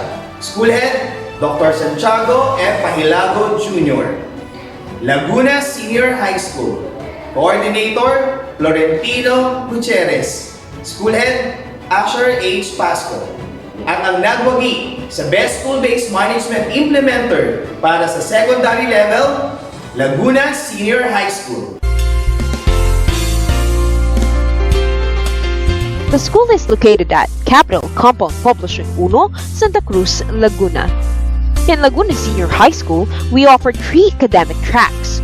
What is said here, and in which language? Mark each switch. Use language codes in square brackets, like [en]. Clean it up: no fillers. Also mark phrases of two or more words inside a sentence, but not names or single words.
[en] School Head, Dr. Santiago F. Pahilago Jr. Laguna Senior High School. Coordinator, Florentino Gutierrez. School Head, [tl] Asher H. Pasco. At ang nagwagi sa Best School-Based Management Implementer para sa [en] secondary level, [tl] Laguna Senior High School. [en] The school is located at Capital Compound Poblacion 1, Santa Cruz, Laguna. In Laguna Senior High School, we offer 3 academic tracks.